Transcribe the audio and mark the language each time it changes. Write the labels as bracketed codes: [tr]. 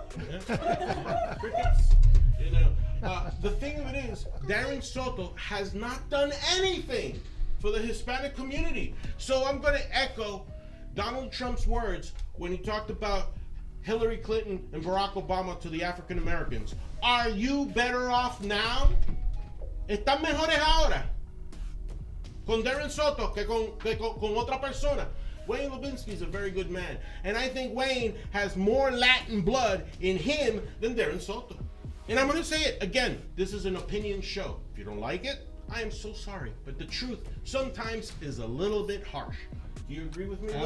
[en] Yeah. Crickets. You know, the thing of it is, Darren Soto has not done anything for the Hispanic community. So I'm going to echo Donald Trump's words when he talked about Hillary Clinton and Barack Obama to the African Americans. Are you better off now? [es] ¿Están mejores ahora con Darren Soto que con otra persona? [en] Wayne Lubinsky is a very good man. And I think Wayne has more Latin blood in him than Darren Soto. And I'm going to say it again. This is an opinion show. If you don't like it, I am so sorry. But the truth sometimes is a little bit harsh. Do you agree with me, Lou?